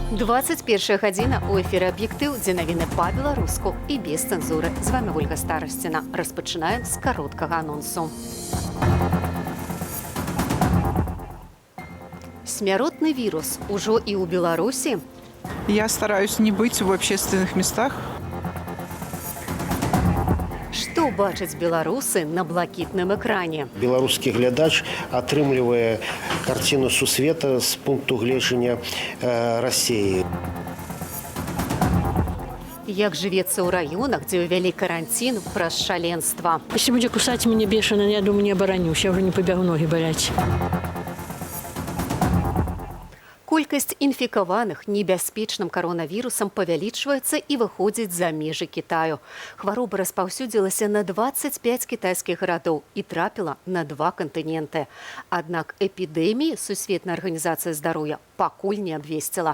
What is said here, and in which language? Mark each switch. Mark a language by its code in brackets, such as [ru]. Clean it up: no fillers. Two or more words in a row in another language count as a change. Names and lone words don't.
[be] 21 гадзіна у эфіры «Аб'ектыў», дзе навіны па-беларуску і без цэнзуры. З вами Ольга Старасціна. Распачынаем з кароткага анонсу. Смяротны вірус ужо і ў Беларусі? [ru] Я стараюсь не быть в общественных местах. [be] Што бачаць беларусы на блакітным экране? Беларускі глядач атрымлівае карціну сусвета з пункту гледжання России. Як жывецца ў раёнах, дзе ўвялі карантин праз шаленства? [ru] Если будет кусать меня бешено, я думаю, не оборонюсь. Я уже не побегу ноги болеть. [be] Колькасць інфікаваных небяспечным каронавірусам павялічваецца і выходзіць за межы Кітаю. Хвароба распаўсюдзілася на 25 кітайскіх гарадоў і трапіла на 2 кантыненты. Аднак эпідэміі Сусветная арганізацыя здароўя пакуль не абвесціла.